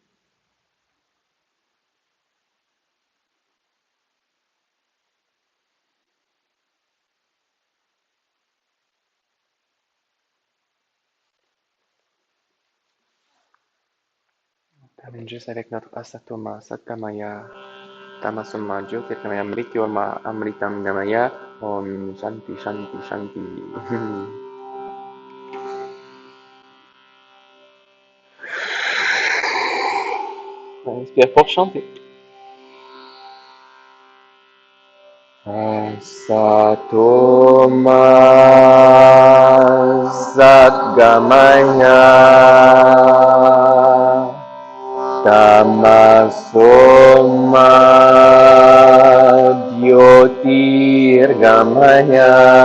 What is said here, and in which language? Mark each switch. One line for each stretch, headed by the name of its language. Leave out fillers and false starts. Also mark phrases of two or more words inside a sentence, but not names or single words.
French: On termine juste avec notre
Sanskrit: Asatoma, Satkamaya, Tamasoma, Jyotirgamaya, Mrityorma, Amritam Gamaya, Om Shanti, Shanti, Shanti.
French: On inspire pour chanter.
Sanskrit: Asatoma, Satgamaya, Tamasoma, Jyotirgamaya,